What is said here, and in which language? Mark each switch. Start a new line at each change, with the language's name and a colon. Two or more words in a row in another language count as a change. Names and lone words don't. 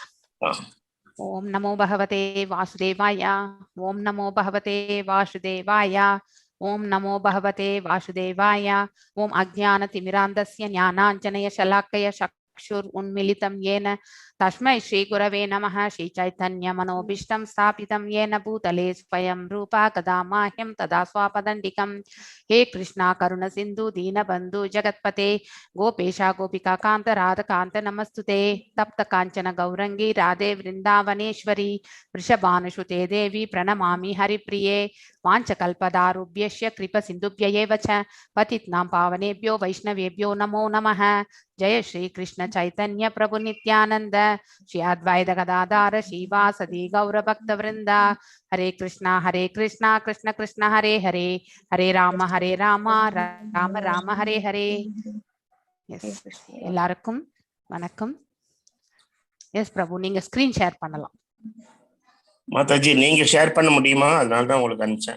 Sanskrit: ஓம் நமோ பகவதே வாசுதேவாய, ஓம் நமோ பகவதே வாசுதேவாய, ஓம் நமோ பகவதே வாசுதேவாய, ஓம் அஜ்ஞான திமிராந்தஸ்ய ஞானாஞ்சனய ஷலாக்கய சக்ஷுர் உன்மிலிதம் ஏன தஸ்மை ஸ்ரீ குரவே நமः. ஸ்ரீ சைத்தன்ய மனோபீஷ்டம் ஸ்தாபிதம் ஏன பூதலே ஸ்வயம் ரூபா கதா மாஹ்யம் ததா ஸ்வாபதண்டிகம். हे कृष्णा करुण सिंधु दीनबंधु जगत्पते गोपेशा गोपिका कांत राध कांत नमस्तुते. तप्त कांचन गौरंगी राधे वृंदावनेश्वरी वृषभानुसुते देवी प्रणमामि हरिप्रिये. वाञ्छकल्पदारुभ्यश्च कृपा सिन्धुभ्य एव च पतितानां पावनेभ्यो वैष्णवेभ्यो नमो नमः. जय श्री कृष्ण चैतन्य प्रभु नित्यानंद, श्री अद्वैत गदाधर श्रीवासदि गौर भक्त वृंदा. हरे कृष्णा कृष्ण कृष्ण हरे हरे, हरे राम राम राम हरे हरे.
Tamil: எல்லாருக்கும் வணக்கம். எஸ் பிரபு, நீங்க ஸ்கிரீன் ஷேர் பண்ணலாம். மாதாஜி, நீங்க ஷேர் பண்ண முடியுமா? அதனால தான் உங்களுக்கு அனுப்பிச்சேன்.